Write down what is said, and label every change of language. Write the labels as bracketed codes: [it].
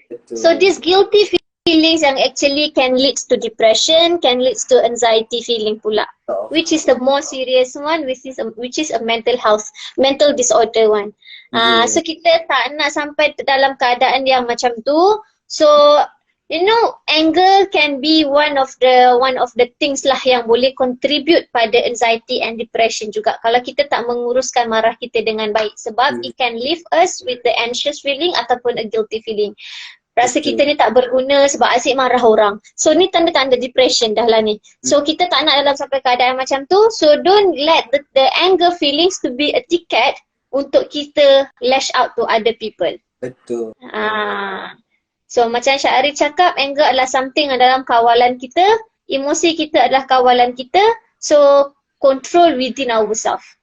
[en] So this guilty feelings yang actually can lead to depression, can lead to anxiety feeling pula. Which is the more serious one, which is a mental disorder one. [ms] So kita tak nak sampai dalam keadaan yang macam tu. [en] So you know, anger can be one of the things [ms] lah yang boleh [en] contribute pada anxiety and depression [ms] juga kalau kita tak menguruskan marah kita dengan baik, [en] sebab it can leave us with the anxious feeling [ms] ataupun [en] a guilty feeling. [ms] Rasa kita ni tak berguna sebab asyik marah orang. So ni tanda-tanda depression dah lah ni. So kita tak nak dalam sampai keadaan macam tu. [en] So don't let the anger feelings to be a ticket [ms] untuk kita [en] lash out to other people. [ms] Betul. So macam Syahri cakap, anger adalah something dalam kawalan kita. Emosi kita adalah kawalan kita. [en] So control within ourselves.